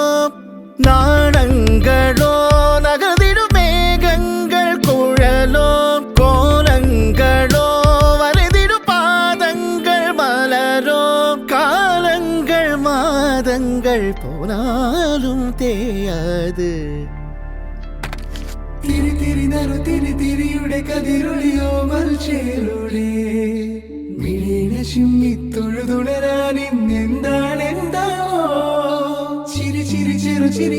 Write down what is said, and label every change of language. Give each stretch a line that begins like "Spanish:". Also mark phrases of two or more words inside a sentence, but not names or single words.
Tamil: நாணங்களோ நகர்ந்திடும் மேகங்கள் குழலோ கோலங்களோ வரைந்திடும் பாதங்கள் மலரோ காலங்கள் மாதங்கள் போனாலும் தேயாது
Malayalam: തിരി തിരി നറു തിരി തിരിയുടെ കതിരൊളിയോ മൽച്ചേലൂടെ മിഴിന ചിമ്മി തൊഴുതുണരാൻ ഇന്നെന്താണ് എന്താണോ ചിരി ചിരി ചെറു ചിരി